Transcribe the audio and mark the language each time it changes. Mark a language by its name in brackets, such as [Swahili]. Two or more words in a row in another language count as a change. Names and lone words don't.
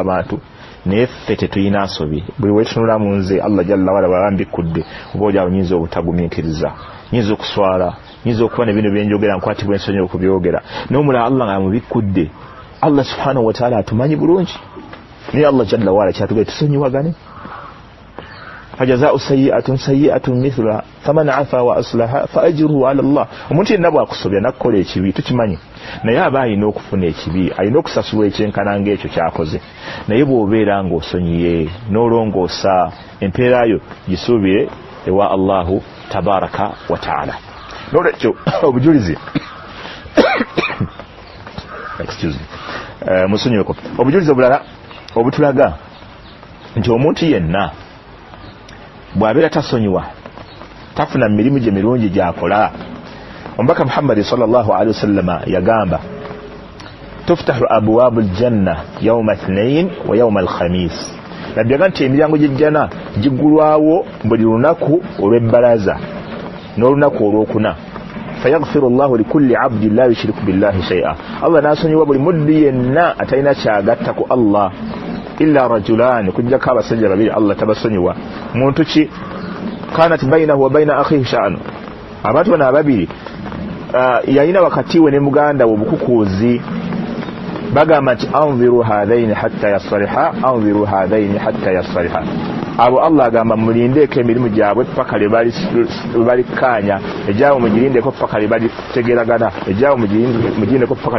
[Ganda] abantu naye ffe tetulina nsobi buli wetunula mu nze Allah [Arabic] جل وعلا [Ganda] bwambikudde oba olyawo nyinza obutagumiikiriza nyinza okuswala nyinza okuba ne bino byenjogera nkwatibwa ensonyi okubyogera n'omulala Allah nga mubikudde [Arabic] الله سبحانه وتعالى [Ganda] atumanyi bulungi naye Allah [Arabic] جل وعلا [Ganda] kyatugee tusonyiwagane [Arabic] فجزاء سيئة سيئة مثلها فمن عفا وأصلح فأجره على الله [Ganda] omuntu yenna bw'akusobya nakukola ekibi tukimanyi naye aba alina okufuna ekibi alina okusasulwa ekyenkana ng'ekyo kyakoze naye bw'obeera ng'osonyiye n'olongoosa empeerayo gisuubire ewa [Arabic] الله تبارك وتعالى [Ganda] n'olwekyo obujulizi [English] excuse me [Ganda] musonyiweko obujulizi obulala obutulaga nti omuntu yenna bw'abeera tasonyiwa tafuna mirimu gye mirungi gy'akola omubaka Muhammad [Arabic] صلى الله عليه وسلم [Ganda] yagamba [Arabic] تفتح أبواب الجنة يوم الاثنين ويوم الخميس [Ganda] nabbi yagamba nti emiryango gy'ejjana giggulwawo buli lunaku olw'ebbalaza n'olunaku olwokuna [Arabic] فيغفر الله لكل عبد لا يشرك بالله شيئا [Ganda] Allah n'asonyiwa buli muddu yenna atalina kyagatta ku Allah [Arabic] إلا رجلا [Ganda] kujjako abasajja babiri Allah tabasonyiwa muntu ki [Arabic] كانت بينه وبين أخيه شحناء [Ganda] abantu bano ababiri yalina wakati we ne muganda we obukukuuzi bagamba nti [Arabic] أنظروا هذين حتى يصطلحا أنظروا هذين حتى يصطلحا [Ganda] abo Allah agamba mulindeeko emirimu gyabwe paka le balikkaanya ejaawo mugirindeeko paka le balitegeragana ejaawo mugirindeeko paka le